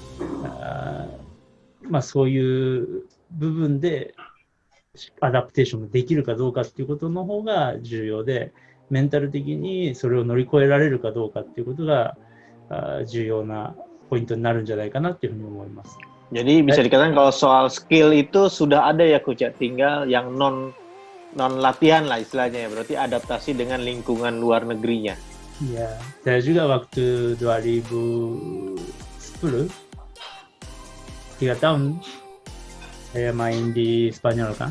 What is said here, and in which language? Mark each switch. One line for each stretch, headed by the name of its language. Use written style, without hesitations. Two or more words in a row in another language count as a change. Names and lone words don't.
Japanese: そういう部分でアダプテーションができるかどうかっていうことの方が重要で、メンタル的にそれを乗り越えられるかどうかっていうことが重要なポイントになるんじゃないかなっていうふうに思います。
Indonesian: Jadi bisa dikatakan kalau soal skill itu sudah ada ya Coach, tinggal yang non latihan lah istilahnya ya, berarti adaptasi dengan lingkungan luar negerinya. Iya, saya juga waktu 2010 3 tahun main di Spanyol kan?